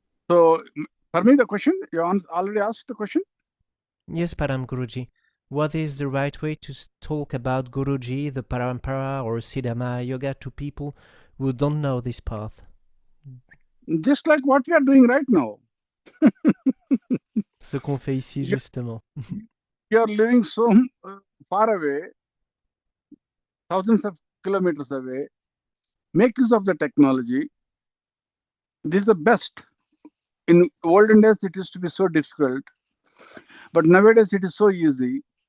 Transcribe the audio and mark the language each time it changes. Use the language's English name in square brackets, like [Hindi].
[English] So, for me, the question, you already asked the question? Yes, Param Guruji. What is the right way to talk about Guruji, the Parampara, or Siddha Mahayoga to people who don't know this path? Just like what we are doing right now. [French] Ce qu'on fait ici, justement. [English] You are living so far away, thousands of kilometers away. Make use of the technology. This is the best. In olden days, it used to be so difficult, but nowadays it is so easy.